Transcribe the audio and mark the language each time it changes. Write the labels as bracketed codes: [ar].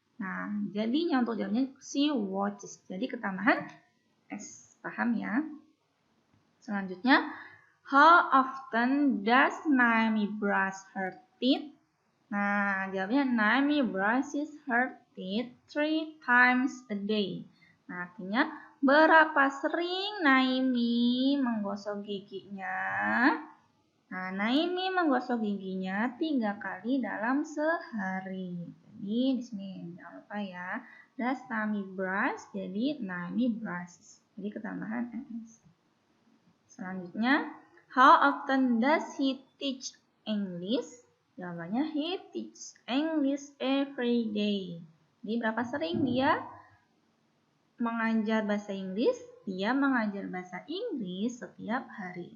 [id] Nah, jadinya untuk jawabnya [en] she watches. [id] Jadi ketambahan S. Paham ya? Selanjutnya, [en] how often does Naomi brush her teeth? [id] Nah, jawabnya [en] Naomi brushes her teeth 3 times a day. [id] Nah, artinya berapa sering Naomi menggosok giginya? Nah, Naomi menggosok giginya 3 kali dalam sehari. Jadi di sini jangan lupa ya. [en] Does Naomi brush? [id] Jadi [en] Naomi brushes. [id] Jadi ketambahan S. Selanjutnya, [en] how often does he teach English? [id] Jawabannya [en] he teaches English every day. [id] Jadi berapa sering dia mengajar bahasa Inggris? Dia mengajar bahasa Inggris setiap hari.